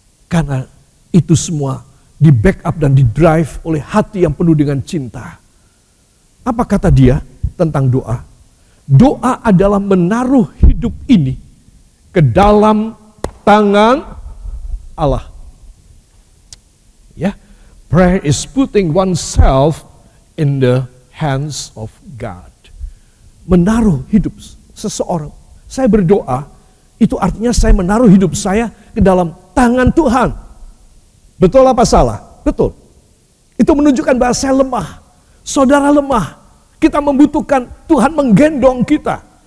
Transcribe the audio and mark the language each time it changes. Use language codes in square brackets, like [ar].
[id] Karena itu semua di backup dan di drive oleh hati yang penuh dengan cinta. Apa kata dia tentang doa? Doa adalah menaruh hidup ini ke dalam tangan Allah. [en] Ya, prayer is putting oneself in the hands of God. [id] Menaruh hidup seseorang. Saya berdoa, itu artinya saya menaruh hidup saya ke dalam tangan Tuhan. Betul apa salah? Betul. Itu menunjukkan bahwa saya lemah. Saudara lemah. Kita membutuhkan Tuhan menggendong kita.